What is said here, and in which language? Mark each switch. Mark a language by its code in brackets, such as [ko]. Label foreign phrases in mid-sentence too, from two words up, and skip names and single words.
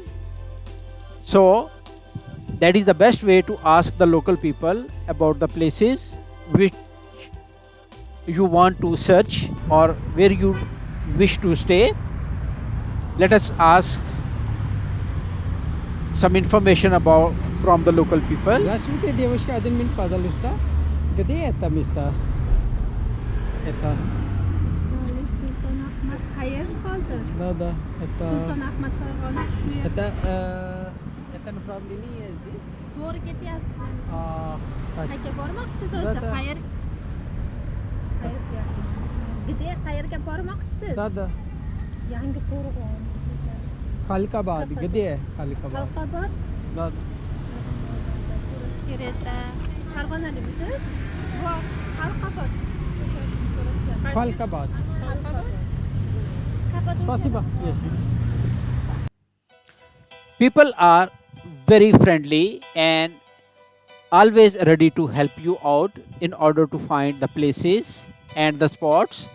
[en] So that is the best way to ask the local people about the places which you want to search or where you wish to stay. Let us ask some information about from the local people. [ru] Здравствуйте, девушка, 1 минут, пожалуйста. Где это место? Это, [uz] Sultan Ahmad Khayer kaldır. [ru] да, это, [uz] Sultan Ahmad Farg'ona shu yer. [ru] это направление здесь. [uz] To'g'ri ketyapsiz. [ru] Так, [uz] Qayerga bormoqchisiz o'zi? [ru] Da. [uz] Где qayerga bormoqchisiz? [ru] да. [uz] Yangi Qo'rg'on. [ru] Халикабад, где Халикабад? [uz] Halqabod, [ru] Да, [uz] Tereta. Farg'onalikmisiz? Yo'q, Halqabod. [ru] Халикабад. [uz] Halqabod. [ru] Спасибо. [en] Yes. People are very friendly and always ready to help you out in order to find the places and the spots.